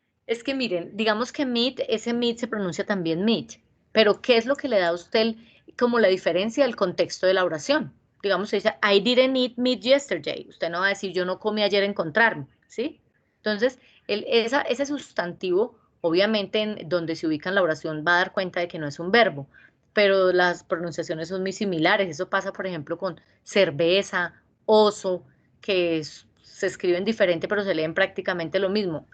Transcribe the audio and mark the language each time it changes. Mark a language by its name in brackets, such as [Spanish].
[Spanish] Es que miren, digamos que meet, ese meet se pronuncia también meet, pero ¿qué es lo que le da a usted como la diferencia del contexto de la oración? Digamos, se dice, [English] I didn't eat meat yesterday. [Spanish] Usted no va a decir, yo no comí ayer encontrarme, ¿sí? Entonces, ese sustantivo, obviamente, en donde se ubica en la oración, va a dar cuenta de que no es un verbo, pero las pronunciaciones son muy similares. Eso pasa, por ejemplo, con cerveza, oso, que se escriben diferente, pero se leen prácticamente lo mismo.